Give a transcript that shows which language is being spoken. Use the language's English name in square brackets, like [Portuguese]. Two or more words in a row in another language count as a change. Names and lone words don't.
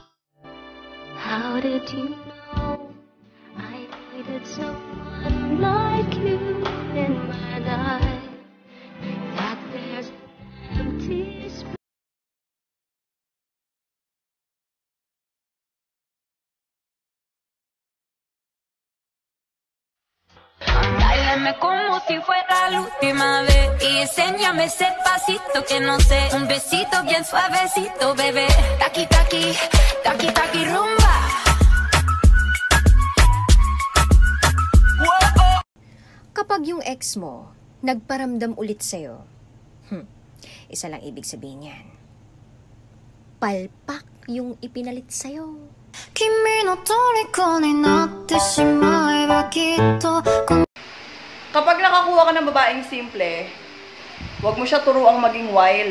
[English] How did you know I needed someone like you in my life? That there's an empty space. [Spanish] Báilame como si fuera la última vez y enséñame ese pasito que no sé, un besito bien suavecito, bebé. Taki taki, taki taki rumba. [Filipino] Kapag yung ex mo nagparamdam ulit sa'yo, isa lang ibig sabihin yan. Palpak yung ipinalit sa'yo. Kapag nakakuha ka ng babaeng simple, huwag mo siya turuang maging wild.